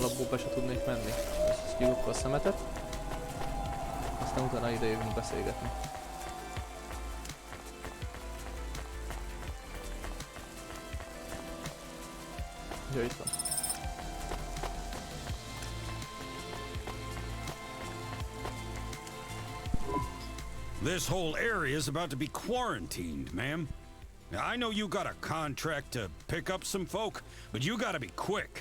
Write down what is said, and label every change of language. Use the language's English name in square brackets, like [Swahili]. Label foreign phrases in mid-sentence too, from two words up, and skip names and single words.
[Hungarian] be se tudnék menni. Ezt hívjuk akkor a szemetet. Aztán utána ide jövünk beszélgetni. Jó, itt van. [English] This whole area is about to be quarantined, ma'am. Now, I know you got a contract to pick up some folk, but you gotta be quick.